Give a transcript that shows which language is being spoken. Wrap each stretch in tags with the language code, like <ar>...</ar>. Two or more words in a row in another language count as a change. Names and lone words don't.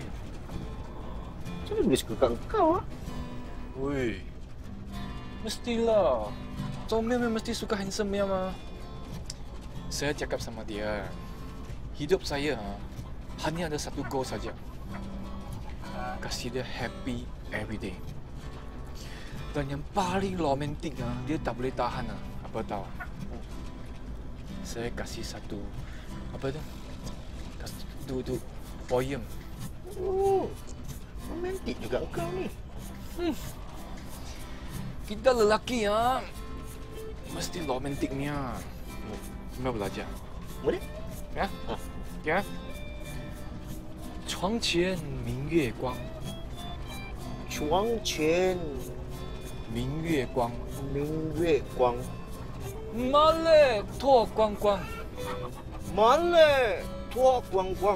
<ms>Macam mana boleh suka kat kau? Wih, mestilah. Comel mesti suka handsome ya, mah. Saya cakap sama dia, hidup saya hanya ada satu goal saja. Kasih dia</ms> <en>happy every day.</en> <ms>Dan yang paling romantik dia tak boleh tahan apa tahu? Saya kasih satu apa tu? Kasih poem. Oh, romantik juga kau ni. Kita lelaki mesti romantiknya. Mau belajar? Boleh? Ya? Ya?</ms> <zh>床前明月光，床前明月光，明月光，马勒脱光光，马勒脱光光。</zh>